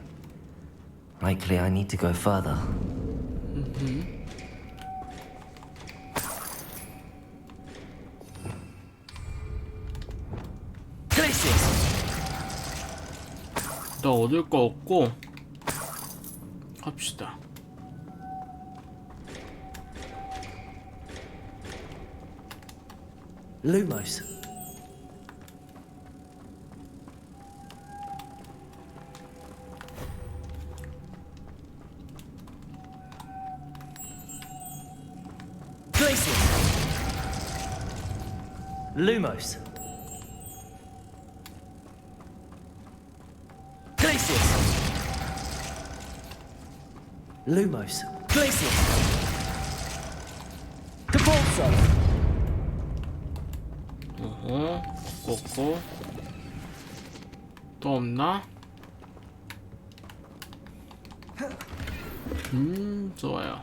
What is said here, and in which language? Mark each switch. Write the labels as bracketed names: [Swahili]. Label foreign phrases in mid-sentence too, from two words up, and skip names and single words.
[English] Likely I need to go further. [Korean] 나 얻을 거 없고 갑시다. [English] Lumos. Glacius. Lumos. Glacius. Lumos. Glacius. Depulso. [Korean] 없고 또 없나? 좋아요.